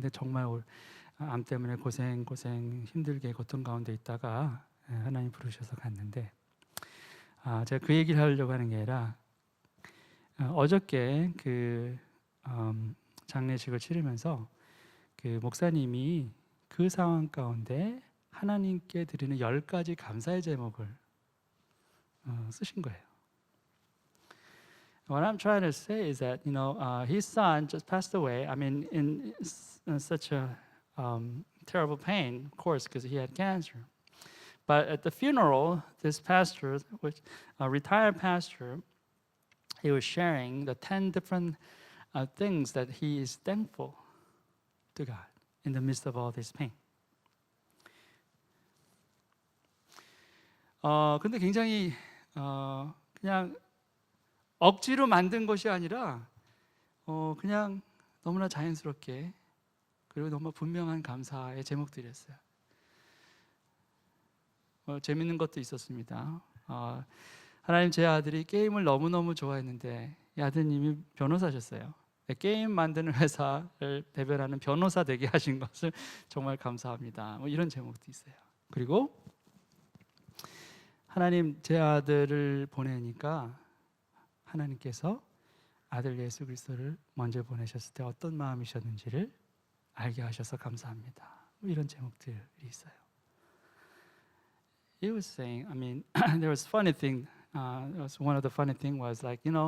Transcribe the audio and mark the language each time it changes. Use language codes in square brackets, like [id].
[ko] 근데 정말 암 때문에 고생 힘들게 고통 가운데 있다가 하나님 부르셔서 갔는데 제가 그 얘기를 하려고 하는 게 아니라 어저께 그 장례식을 치르면서 그 목사님이 그 상황 가운데 하나님께 드리는 10가지 감사의 제목을 쓰신 거예요. [en] What I'm trying to say is that his son just passed away. I mean, in such a terrible pain, of course, because he had cancer. But at the funeral, this pastor, which a retired pastor, he was sharing the 10 different things that he is thankful to God in the midst of all this pain. [ko] 근데 굉장히 그냥 억지로 만든 것이 아니라 그냥 너무나 자연스럽게 그리고 너무 분명한 감사의 제목들이었어요. 재밌는 것도 있었습니다. 하나님, 제 아들이 게임을 너무너무 좋아했는데 이 아드님이 변호사셨어요. 게임 만드는 회사를 대변하는 변호사 되게 하신 것을 정말 감사합니다. 이런 제목도 있어요. 그리고 하나님, 제 아들을 보내니까 하나님께서 아들 예수 그리스도를 먼저 보내셨을 때 어떤 마음이셨는지를 알게 하셔서 감사합니다. 이런 제목들이 있어요. [en] He was saying, I mean, there was funny thing. One of the funny thing was like,